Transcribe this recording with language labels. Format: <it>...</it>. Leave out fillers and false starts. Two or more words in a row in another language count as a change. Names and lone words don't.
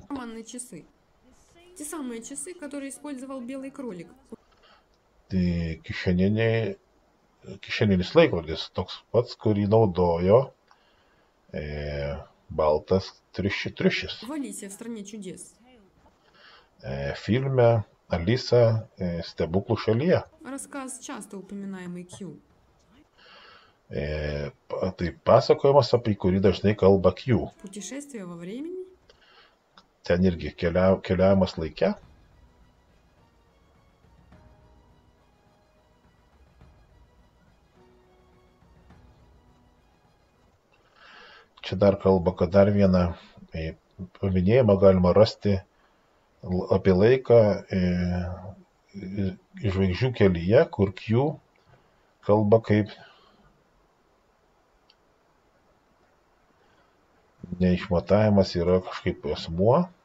<ru>Карманные часы. Те самые часы, которые использовал белый кролик.</ru> <lt>Tai kišeninis laikrodis, toks pats, kurį naudojo baltas triušis.</lt> <ru>В Алисе в стране чудес.</ru> <lt>Filme Alisa stebuklų šalyje.</lt> <ru>Рассказ, часто упоминаемый Q.</ru> <lt>Tai pasakojimas, apie kurį dažnai kalba Q.</lt> <ru>Путешествие во времени.</ru> <lt>Ten irgi keliavimas laike. Čia dar kalba, kad dar vieną paminėjimą galima rasti apie laiką žvaigždžių kelyje, kur Q kalba kaip neišmatavimas yra kažkaip asmuo,</lt>